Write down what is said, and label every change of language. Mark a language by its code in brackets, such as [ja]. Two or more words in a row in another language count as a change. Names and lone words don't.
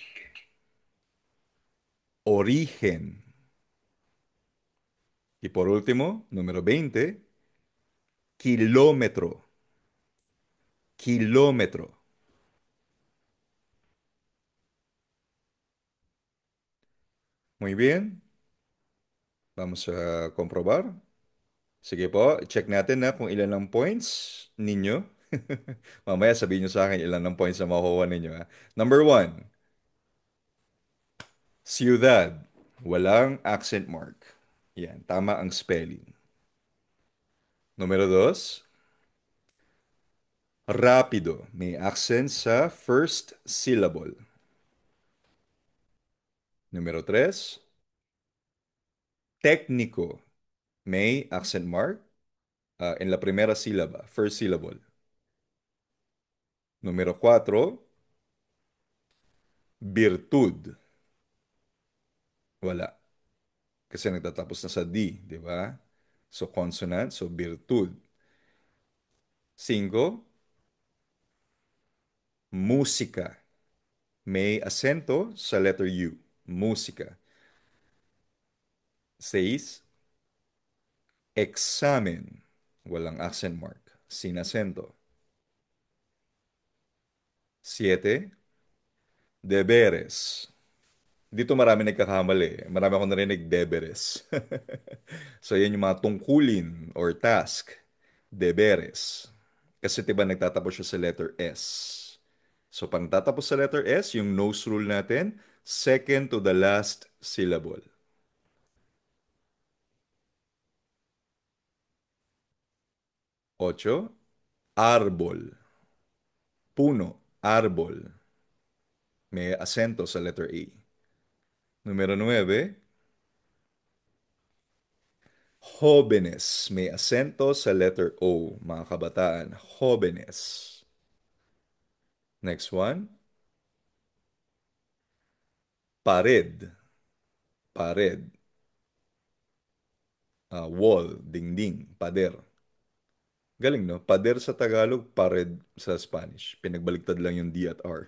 [es] Origen. Y por último, número 20. Kilómetro. Kilómetro. Muy bien. Vamos a comprobar. [tl] Sige po, check natin na kung ilan ang points ninyo. Mamaya sabihin nyo sa akin ilan ang points na makukuha ninyo. Ha? Number 1, ciudad. Walang [en] accent mark. [tl] Yan, tama ang spelling. [es] Numero 2, rápido. [tl] May accent sa [en] first syllable. [es] Numero 3, técnico. May [en] accent mark [es] en la primera sílaba, [en] first syllable. [es] Numero 4, virtud. [tl] Wala. Kasi nagtatapos na sa D, di ba? So, consonant, so virtud. 5, música. May acento sa letter U. Música. [es] 6, examen. [tl] Walang [en] accent mark. [es] Sin acento. 7, deberes. [tl] Dito marami nagkakamali. Marami akong narinig, deberes. So, yan yung mga tungkulin or task. [es] Deberes. [tl] Kasi 'di ba nagtatapos siya sa letter S. So, pag tatapos sa letter S, yung [en] nose rule [tl] natin, [en] second to the last syllable. 8, [es] árbol. [tl] Puno, árbol. May asento sa letter A. [es] Numero 9, jóvenes. [tl] May asento sa letter O. Mga kabataan, [es] jóvenes. [en] Next one, [es] pared. Pared. [tl] Wall, dingding, pader. Galing, no? Pader sa Tagalog, pared sa Spanish. Pinagbaliktad lang yung D at R.